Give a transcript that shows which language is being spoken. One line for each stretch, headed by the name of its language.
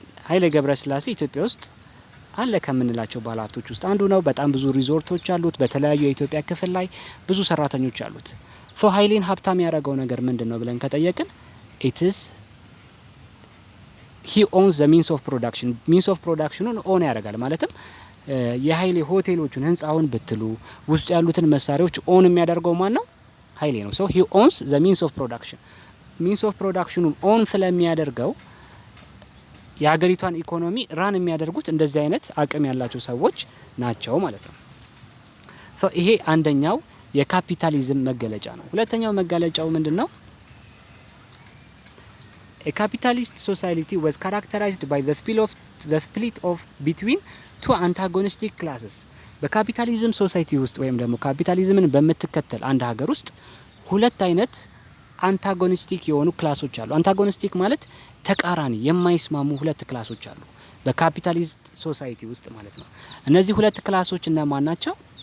Amharic: ኃይሌ ገብረስላሴ ኢትዮጵያ ውስጥ አለ ከምንላቸው ባለሀብቶች ውስጥ አንዱ ነው። በጣም ብዙ ሪዞርቶች አሉት። በተለያዩ የኢትዮጵያ ክፍል ላይ ብዙ ሰራተኞች አሉት። ኃይሌን ሀብታም ያደረገው ነገር ምንድነው ብለን ከጠየቅን
English: it is he owns the means of production.
Amharic: means of productionን ኦን ያደርጋል። ማለትም የኃይሌ ሆቴሎችን፣ ህንጻውን ብትሉ ውስጥ ያሉትን መሳሪያዎች ኦን የሚያደርገው ማን ነው? ኃይሌ ነው።
English: he owns the means of production.
Amharic: means of productionን ኦን ስለሚያደርገው የሀገሪቷን ኢኮኖሚ ራን የሚያደርጉት እንደዚህ አይነት አቅም ያላቸው ሰዎች ናቸው ማለት ነው። ይሄ አንደኛው የካፒታሊዝም መገለጫ ነው። ሁለተኛው መገለጫው ምንድነው?
English: A capitalist society was characterized by the split of between two antagonistic classes.
Amharic: በካፒታሊዝም ሶሳይቲ ውስጥ ወይም ደግሞ ካፒታሊዝምን በምትከተል አንድ ሀገር ውስጥ ሁለት አይነት አንታጎኒስቲክ የሆኑ ክላሶች አሉ። አንታጎኒስቲክ ማለት ተቃራኒ የማይስማሙ ሁለት ክላሶች አሉ በካፒታሊስት ሶሳይቲ ውስጥ ማለት ነው። እነዚህ ሁለት ክላሶች እነማን ናቸው?